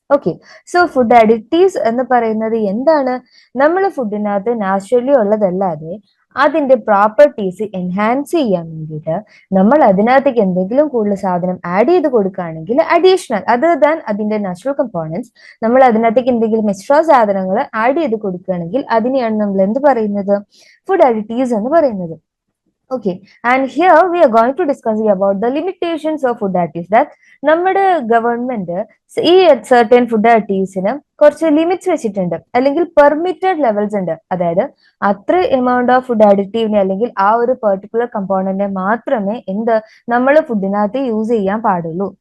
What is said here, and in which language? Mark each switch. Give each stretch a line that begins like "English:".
Malayalam: Okay, so food additives എന്ന് പറയുന്നത് എന്താണ്, നമ്മൾ ഫുഡിനകത്ത് നാച്ചുറലി ഉള്ളതല്ലാതെ അതിന്റെ പ്രോപ്പർട്ടീസ് എൻഹാൻസ് ചെയ്യാൻ വേണ്ടിയിട്ട് നമ്മൾ അതിനകത്തേക്ക് എന്തെങ്കിലും കൂടുതൽ സാധനം ആഡ് ചെയ്ത് കൊടുക്കുകയാണെങ്കിൽ അഡീഷണൽ
English: other than
Malayalam: അതിന്റെ നാച്ചുറൽ കമ്പോണൻസ് നമ്മൾ അതിനകത്തേക്ക് എന്തെങ്കിലും എക്സ്ട്രാ സാധനങ്ങൾ ആഡ് ചെയ്ത് കൊടുക്കുകയാണെങ്കിൽ അതിനെയാണ് നമ്മൾ എന്ത് പറയുന്നത്, ഫുഡ് അഡിറ്റീവ്സ് എന്ന് പറയുന്നത്.
English: Okay, and here we are going to discuss about the limitations of food additives.
Malayalam: That നമ്മുടെ ഗവൺമെന്റ് ഈ certain ഫുഡ് അഡിറ്റീവ്സിന് കുറച്ച് ലിമിറ്റ്സ് വെച്ചിട്ടുണ്ട്, അല്ലെങ്കിൽ പെർമിറ്റഡ് ലെവൽസ് ഉണ്ട്. അതായത് അത്ര എമൗണ്ട് ഓഫ് ഫുഡ് അഡിറ്റീവിനെ അല്ലെങ്കിൽ ആ ഒരു പെർട്ടിക്കുലർ കമ്പോണന്റിനെ മാത്രമേ നമ്മൾ ഫുഡിനകത്ത് യൂസ് ചെയ്യാൻ പാടുള്ളൂ.